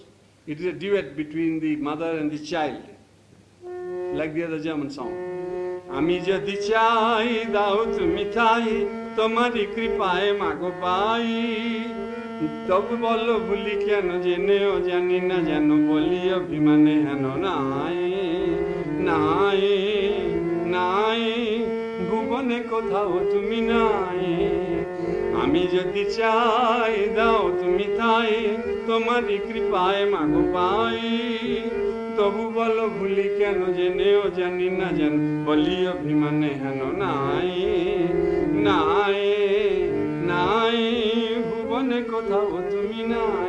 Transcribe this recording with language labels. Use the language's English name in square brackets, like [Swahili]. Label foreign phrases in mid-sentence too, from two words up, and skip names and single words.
[English] It is a duet between the mother and the child, like the other German song. [Bangla] আমি যদি চাই দাও তুমি তাই তোমারই কৃপায় মাগো পাই তবু বলো ভুলি কেন জেনেও জানি না জানো বলি অভিমানে হেন নাই নাই নাই ভুবনে কোথাও তুমি নাই. আমি যদি চাই দাও তুমি তাই তোমারই কৃপায় মাগো পাই তবু বলো ভুলি কেন জেনেও জানি না জান বলি অভিমানে হেন নাই নাই নাই ভুবনে কোথাও তুমি নাই